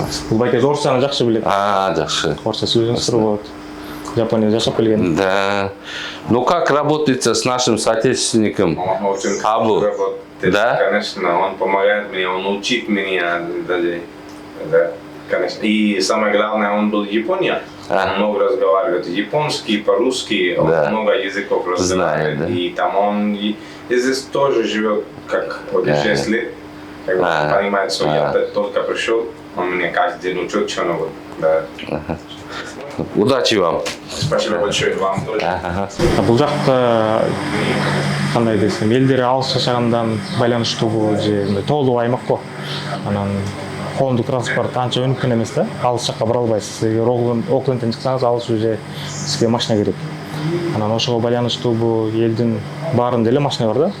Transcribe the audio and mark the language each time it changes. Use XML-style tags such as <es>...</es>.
<ky>Бул байке орусчаны жакшы билет. Жакшы. Орусча сөйлөшүңүз болот. Японияда жашап келген.</ky> <ru>Да. Ну как работается с нашим соотечественником Пабло? Да? Конечно, он помогает мне, он учит меня даже. Да, конечно. И самое главное, он был в Японии. Он много разговаривает японский, по-русски, он много языков разговаривает. Знает, да. И там он и здесь тоже живет как вот 6 лет. Как бы понимает, что я только пришел, он мне каждый день учит что-нибудь. Да. Удачи вам. Спасибо большое вам тоже.</ru> <ky>Бул жакта кандай десем, элдер алыс жашагандан байланыштуу же тоолуу аймак го. Анан коомдук транспорт анча өнүккөн эмес да. Алыс жакка бара албайсыз. Эгер Оклендден чыксаңыз, алыс уже сизге машина керек. Анан ошого байланыштуу бул элдин баарында эле машина бар да.</ky>